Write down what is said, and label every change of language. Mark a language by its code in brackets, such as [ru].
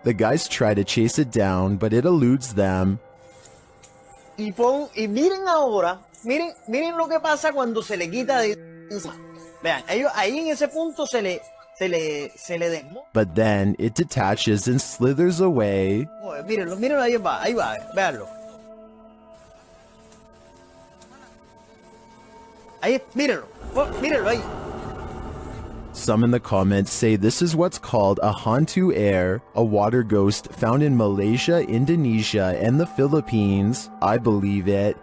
[en] The guys try to chase it down, but it eludes them. [es] Y miren ahora, miren lo que pasa cuando se le quita de... Vean, ellos ahí en ese punto se le desmonta. [en] But then it detaches and slithers away. [es] Mírenlo, ahí va, véanlo. Ahí, mírenlo ahí. [en] Some in the comments say this is what's called a hantu air, a water ghost found in Malaysia, Indonesia, and the Philippines. I believe it.